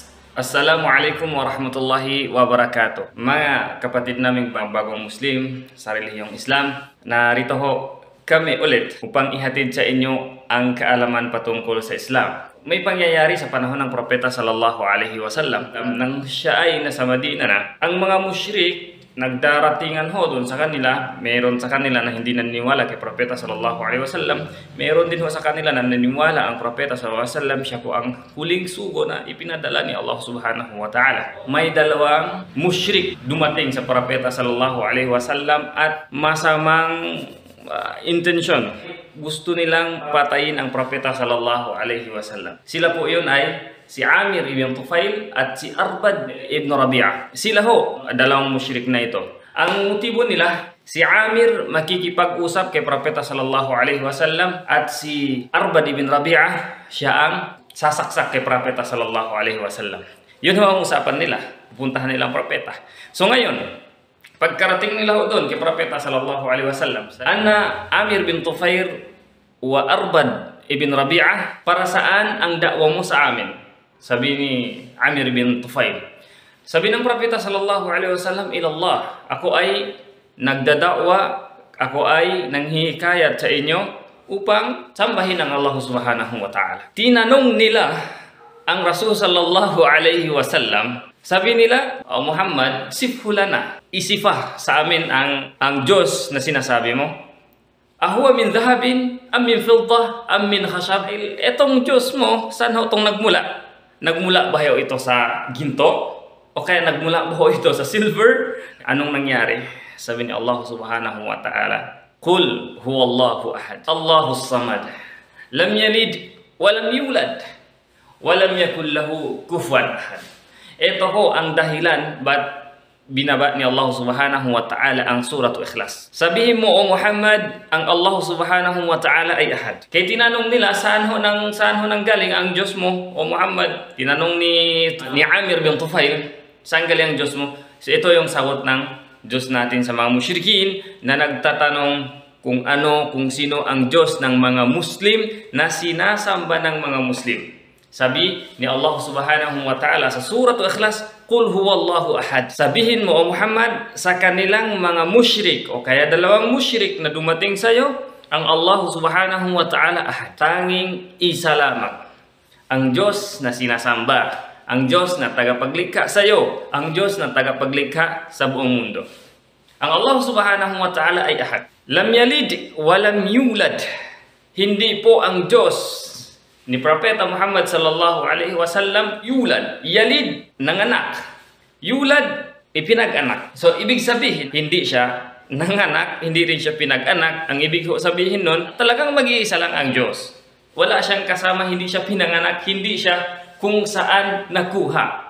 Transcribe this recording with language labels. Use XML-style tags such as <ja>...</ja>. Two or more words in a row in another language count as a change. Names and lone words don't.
<ar>السلام عليكم ورحمة الله وبركاته.</ar> <tl>Mga kapatid naming bagong Muslim sa relihiyong Islam, narito ho kami ulit upang ihatid sa inyo ang kaalaman patungkol sa Islam. May pangyayari sa panahon ng Propeta</tl> <ar>صلى الله عليه وسلم</ar> <tl>nang siya ay nasa Madina na. Ang mga musyrik nagdaratingan ho doon sa kanila, meron sa kanila na hindi naniniwala kay Propeta</tl> <ar>صلى الله عليه وسلم,</ar> <tl>meron din ho sa kanila na naniniwala ang Propeta</tl> <ar>صلى الله عليه وسلم</ar> <tl>siya po ang huling sugo na ipinadala ni Allah</tl> <ar>سبحانه وتعالى.</ar> <tl>May dalawang musyrik dumating sa Propeta</tl> <ar>صلى الله عليه وسلم</ar> <tl>at masamang intensyon. Gusto nilang patayin ang Propeta</tl> <ar>صلى الله عليه وسلم.</ar> <tl>Sila po yun ay si Amir ibn Tufail at si Arbad ibn Rabi'ah. Sila ho, dalawang musyrik na ito. Ang motibo nila, si Amir makikipag-usap kay Propeta</tl> <ar>صلى الله عليه وسلم</ar> <tl>at si Arbad ibn Rabi'ah, siya ang sasaksak kay Propeta</tl> <ar>صلى الله عليه وسلم.</ar> <tl>Yun ho ang usapan nila. Pupuntahan nila ang Propeta. So ngayon, pagkarating nila ho doon kay Propeta</tl> <ar>صلى الله عليه وسلم, أنا عامر بن الطفيل وأربد بن ربيعة,</ar> <tl>para saan ang dakwa mo sa amin? Sabi ni Amir bin Tufail. Sabi ng Propeta</tl> <ar>صلى الله عليه وسلم,</ar> <tl>ilallah, ako ay nagdadakwa, ako ay nanghihikayat sa inyo upang sambahin ang Allah</tl> <ar>سبحانه وتعالى.</ar> <tl>Tinanong nila ang Rasul</tl> <ar>صلى الله عليه وسلم,</ar> <tl>sabi nila, "O Muhammad, sifhulana, isifah sa amin ang Diyos na sinasabi mo.</tl> <ar>أهو من ذهب، أم من فضة، أم من خشب?"</ar> <tl>Etong Diyos mo, saan ho itong nagmula? Nagmula ba ito sa ginto? O kaya nagmula ba ito sa silver? Anong nangyari? Sabi ni</tl> <ar>الله سبحانه وتعالى, "قل هو الله أحد، الله الصمد، لم يلد، ولم يولد، ولم يكن له كفوا أحد."</ar> <tl>Ito ho ang dahilan ba't binaba ni Allah</tl> <ar>سبحانه وتعالى</ar> <tl>ang Suratul Ikhlas. Sabihin mo, O Muhammad, ang Allah</tl> <ar>سبحانه وتعالى</ar> <tl>ay ahad. Kaya tinanong nila, saan ho nang galing ang Diyos mo, O Muhammad? Tinanong ni Amir bin Tufail, saan galing ang Diyos mo? So ito yung sagot ng Diyos natin sa mga musyrikin na nagtatanong kung sino ang Diyos ng mga Muslim na sinasamba ng mga Muslim. Sabi ni Allah</tl> <ar>سبحانه وتعالى</ar> <tl>sa Suratul Ikhlas,</tl> <ar>"قل هو الله أحد."</ar> <tl>Sabihin mo, O Muhammad, sa kanilang mga musyrik o kaya dalawang musyrik na dumating sa iyo, ang Allah</tl> <ar>سبحانه وتعالى</ar> <tl>ahad. Tanging isa lamang. Ang Diyos na sinasamba, ang Diyos na tagapaglikha sa iyo, ang Diyos na tagapaglikha sa buong mundo. Ang Allah</tl> <ar>سبحانه وتعالى</ar> <tl>ay ahad.</tl> <ar>لم يلد ولم يولد.</ar> <tl>Hindi po ang Diyos ni Propeta Muhammad</tl> <ar>صلى الله عليه وسلم</ar> <tl>yulad. Yalid, nanganak. Yulad, ipinag-anak. So ibig sabihin, hindi siya nanganak, hindi rin siya pinag-anak. Ang ibig sabihin nun, talagang mag-iisa lang ang Diyos. Wala siyang kasama, hindi siya pinanganak, hindi siya kung saan nakuha.</tl>